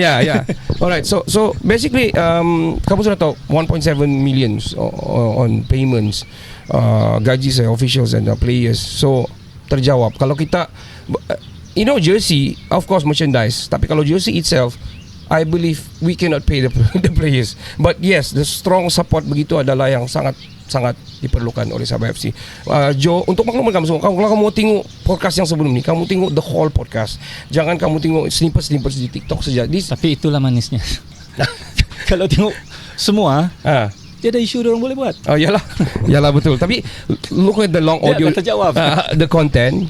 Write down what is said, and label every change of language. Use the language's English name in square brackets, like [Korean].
[English] Yeah. Alright, so basically [Malay] kamu sudah tahu [English] 1.7 million on payments, [Malay] gaji saya [English] officials and players. [Malay] So terjawab. Kalau kita jersey, [English] of course merchandise, [Malay] tapi kalau jersey [English] itself, I believe we cannot pay the players. But yes, the strong support [Malay] begitu adalah yang sangat diperlukan oleh Sabah FC. Joe, untuk makluman kamu semua, kalau kamu tengok podcast yang sebelum ni, kamu tengok [English] the whole podcast. [Malay] Jangan kamu tengok snippets di TikTok saja. Tapi itulah manisnya. Kalau tengok semua, tiada isu orang boleh buat. Oh yalah betul. [English] Tapi look at the long audio, the content.